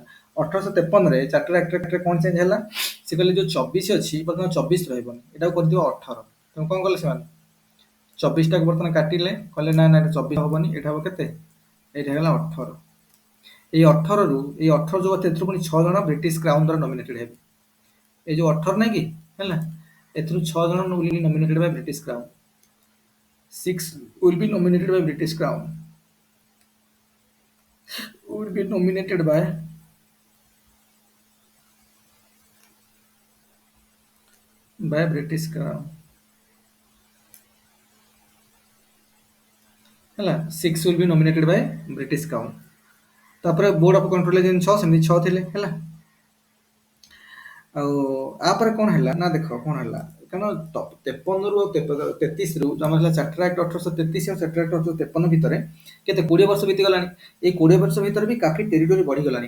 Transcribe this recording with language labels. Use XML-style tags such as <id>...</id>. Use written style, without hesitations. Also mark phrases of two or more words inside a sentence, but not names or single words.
<or>1853 ରେ ଚାର୍ଟର ଆକ୍ଟରେ କଣ ଚେଞ୍ଜ ହେଲା, ସେ କହିଲେ ଯୋଉ 24 ଅଛି ବର୍ତ୍ତମାନ 24 ରହିବନି, ଏଟାକୁ କରିଦିଅ 18। ତେଣୁ କଣ କଲେ ସେମାନେ 24 ଟାକୁ ବର୍ତ୍ତମାନ କାଟିଲେ, କହିଲେ ନା ନା 24 ହବନି, ଏଇଟା ହବ କେତେ, ଏଇଟା ହେଇଗଲା 18। ଏଇ 18 ରୁ ଏଇ 18 ଯୋଉ ଏଥିରୁ ପୁଣି 6 ଜଣ ବ୍ରିଟିଶ କ୍ରାଉନ ଦ୍ୱାରା ନମିନେଟେଡ୍ ହେବେ। ଏଇ ଯୋଉ 18 ନାଇଁ କି ହେଲା, ଏଥିରୁ 6 ଜଣ</or> <en>will be nominated by British Crown, 6 will be nominated by British Crown, will be nominated by British Crown ହେଲା, 6 will be nominated by British Crown।</en> <or>ତାପରେ ବୋର୍ଡ ଅଫ କଣ୍ଟ୍ରୋଲ ଯେମିତି 6 ସେମିତି 6 ଥିଲେ ହେଲା। ଆଉ ଆପରେ କଣ ହେଲା ନା ଦେଖ କଣ ହେଲା, କାରଣ 53 ରୁ 33 ରୁ ଆମର ହେଲା ଚାର୍ଟର ଆକ୍ଟ 1833 ଆଉ ଚାର୍ଟର ଆକ୍ଟ 1853 ଭିତରେ କେତେ 20 ବର୍ଷ ବିତିଗଲାଣି। ଏଇ 20 ବର୍ଷ ଭିତରେ ବି କାଫି ଟେରିଟୋରୀ ବଢିଗଲାଣି।</or>